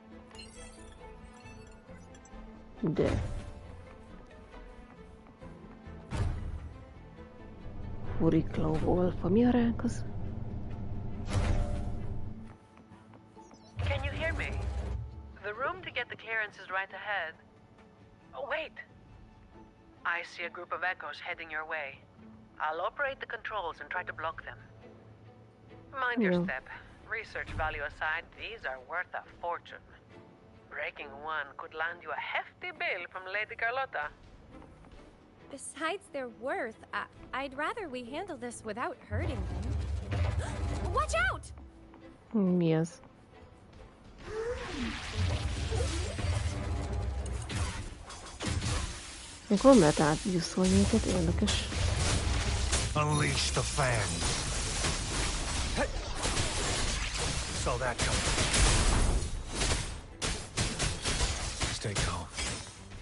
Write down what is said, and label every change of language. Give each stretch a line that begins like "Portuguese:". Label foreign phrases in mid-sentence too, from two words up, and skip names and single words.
Hungarian: De. Hurriklav Alpha, mi a ránk az?
English: Can you hear me? The room to get the clearance is right ahead. Oh, wait! I see a group of echoes heading your way. I'll operate the controls and try to block them. Mind your step. Research value aside, these are worth a fortune. Breaking one could land you a hefty bill from Lady Carlotta. Besides their worth, I'd rather we handle this without hurting them. Watch out!
Hungarian: Mi az? Mikor lehet átgyuszolni őket? Érdekes.
English: Unleash the fangs. Saw that coming. Stay calm.